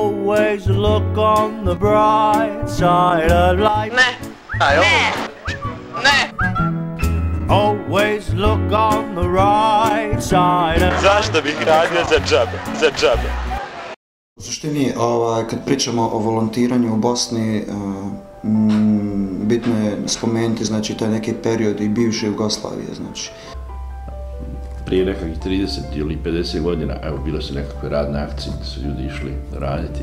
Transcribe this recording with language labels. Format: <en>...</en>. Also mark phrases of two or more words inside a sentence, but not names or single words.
<en>Always look on the bright side of life. Always look on the right side of life.</en> <bs>Zašto bih radio za džabe? U suštini, kad pričamo o volontiranju u Bosni, bitno je spomenuti, znači, taj neki period i bivše Jugoslavije, znači. Prije nekakvih 30 ili 50 godina, evo, bilo su nekakve radne akcije gdje su ljudi išli raditi.</bs>